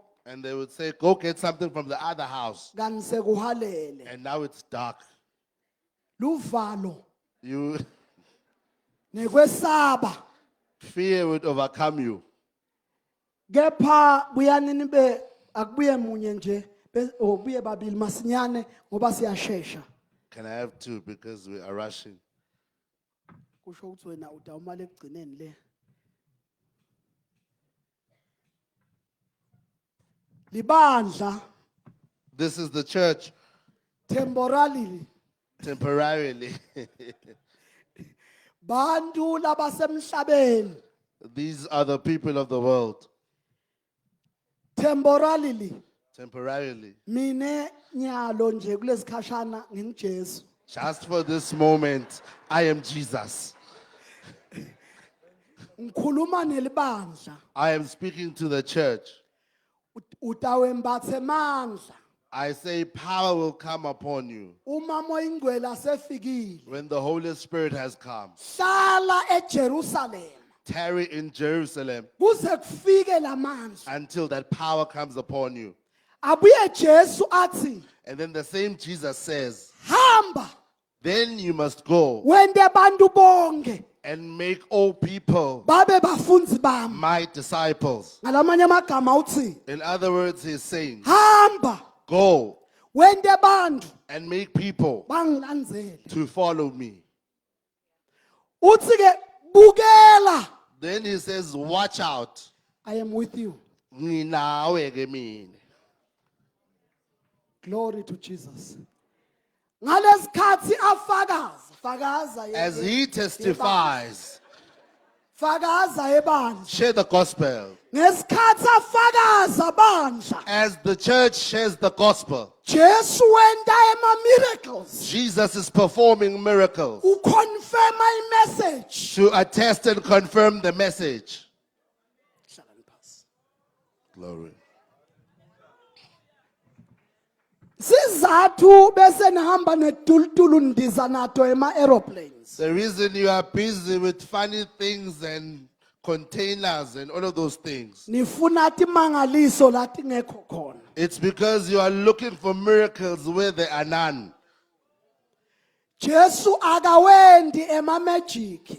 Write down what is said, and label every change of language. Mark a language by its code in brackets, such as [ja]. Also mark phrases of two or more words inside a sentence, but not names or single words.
[en] And they would say, go get something from the other house. [ss] kanti sekuhalele. [en] And now it's dark. [ss] Luvalo [en] You [ss] nekwesaba. [en] fear would overcome you. [ss] Kepha buyanini be akubuye munye nje obuye babili masinyane ngoba siyashesha. [en] Can I have two because we are rushing? [ss] Kusho ukuthi wena udawumali ekugcineni le. Libandla [en] This is the church temporarily temporarily. [ss] bantu labasemhlabeni [en] These are the people of the world. temporarily Temporarily. [ss] mine nyalo nje kulesikhashana ngingijesu. [en] Just for this moment, I am Jesus. [ss] Ngikhuluma nelibandla [en] I am speaking to the church. [ss] utawembathe mandla [en] I say power will come upon you [ss] uma moyingcwele asefikile. [en] when the Holy Spirit has come. [ss] Hlala eJerusalem [en] Tarry in Jerusalem [ss] kuze kufike lamandla. [en] until that power comes upon you. [ss] Abuye Jesu athi [en] And then the same Jesus says, [ss] hamba [en] then you must go [ss] wende bantu bonke [en] and make all people [ss] babe bafunzi bami. [en] my disciples. [ss] Ngalamanye amagama uthi [en] In other words, he's saying, [ss] hamba [en] go [ss] wende bantu [en] and make people [ss] bangilandzele. [en] to follow me. [ss] Uthi ke bukela, [en] Then he says, watch out. I am with you. [ss] Nginawe ke mina. [en] Glory to Jesus. [ss] Ngalesikhathi fakaza [en] As he testifies, [ss] fakaza ebandla. [en] share the gospel. [ss] Ngesikhathi afakaza bandla, [en] As the church shares the gospel, [ss] Jesu wenda ema miracles. [en] Jesus is performing miracles [ss] Uconfirm i-message. [en] to attest and confirm the message. Glory. [ss] Sizathu bese nihamba netulutulu ndiza nato ema-aeroplanes. [en] The reason you are busy with funny things and containers and all of those things, [ss] Nifuna timangaliso lati ngekho khona. [en] it's because you are looking for miracles where there are none. [ss] Jesu akawendi ema-magic.